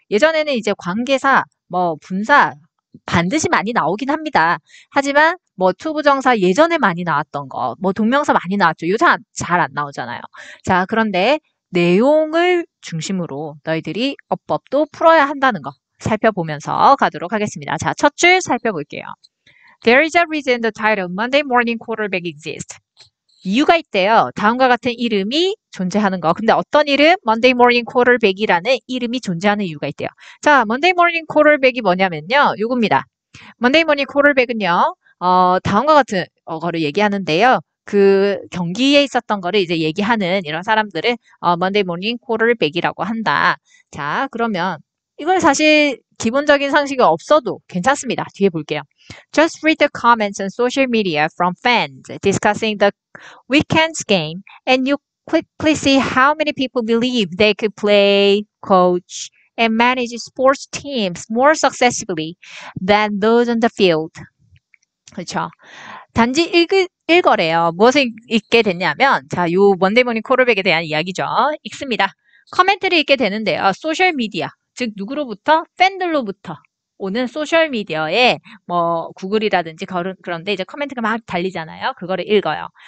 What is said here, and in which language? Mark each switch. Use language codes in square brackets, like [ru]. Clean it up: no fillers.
[ko] 예전에는 이제 관계사, 분사 반드시 많이 나오긴 합니다. 하지만 투부정사 예전에 많이 나왔던 거, 동명사 많이 나왔죠. 요새 잘 안 나오잖아요. 자, 그런데 내용을 중심으로 너희들이 어법도 풀어야 한다는 거 살펴보면서 가도록 하겠습니다. 자, 첫 줄 살펴볼게요. [en] There is a reason the title Monday Morning Quarterback exists. [ko] 이유가 있대요. 다음과 같은 이름이 존재하는 거. 근데 어떤 이름? Monday Morning Quarterback이라는 이름이 존재하는 이유가 있대요. 자, Monday Morning Quarterback이 뭐냐면요. 요겁니다. Monday Morning Quarterback은요. 다음과 같은 거를 얘기하는데요. 그 경기에 있었던 거를 이제 얘기하는 이런 사람들을 Monday Morning Quarterback이라고 한다. 자, 그러면 이건 사실 기본적인 상식이 없어도 괜찮습니다. 뒤에 볼게요. [en] Just read the comments on social media from fans discussing the weekend's game and you quickly see how many people believe they could play, coach, and manage sports teams more successfully than those on the field. [ko] 그렇죠. 단지 읽어래요. 무엇을 읽게 됐냐면, 자, 요 먼데이 모닝 쿼터백에 대한 이야기죠. 읽습니다. 커멘트를 읽게 되는데요. 소셜 미디어, 즉 누구로부터? 팬들로부터 오는 소셜 미디어에 구글이라든지 그런데 이제 커멘트가 막 달리잖아요. 그거를 읽어요.